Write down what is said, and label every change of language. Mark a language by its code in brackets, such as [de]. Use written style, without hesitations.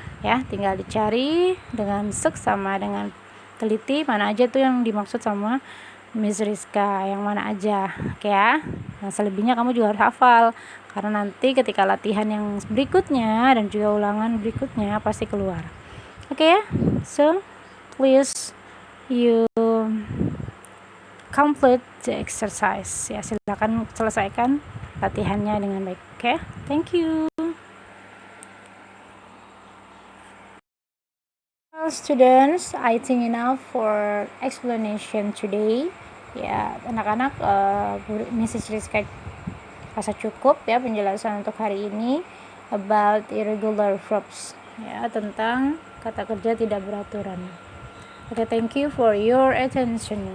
[id] Ya, tinggal dicari dengan seksama dengan teliti mana aja tuh yang dimaksud sama Miss Rizka, yang mana aja. Oke ya. Nah, selebihnya kamu juga harus hafal karena nanti ketika latihan yang berikutnya dan juga ulangan berikutnya pasti keluar. Oke ya. [en] So, please you complete the exercise. [id] Ya, silakan selesaikan latihannya dengan baik. [en] Oke. Thank you. Well, students, I think enough for explanation today. [id] Ya, anak-anak, Mrs. Rizka rasa cukup ya penjelasan untuk hari ini [en] about irregular verbs, [id] ya, tentang kata kerja tidak beraturan. [en] Oke, thank you for your attention.